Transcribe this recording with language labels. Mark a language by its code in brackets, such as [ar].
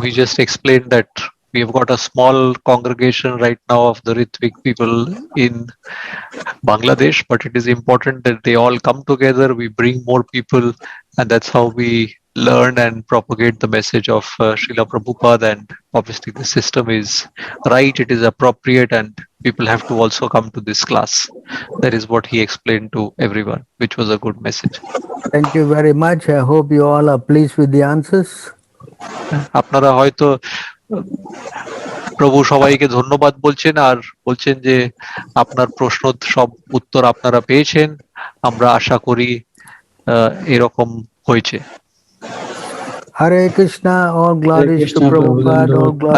[en] He just explained that we have got a small congregation right now of the Ritvik people in Bangladesh, but it is important that they all come together, we bring more people, and that's how we learn and propagate the message of Srila Prabhupada. And obviously the system is right, it is appropriate, and people have to also come to this class. That is what he explained to everyone, which was a good message. Thank you very much. I hope you all are pleased with the answers. [bn] আপনারা হয়তো প্রভু সবাইকে ধন্যবাদ বলছেন আর বলছেন যে আপনার প্রশ্ন সব উত্তর আপনারা পেয়েছেন, আমরা আশা করি এরকম হয়েছে। [en] Hare Krishna, all glories to Prabhupada, all glories,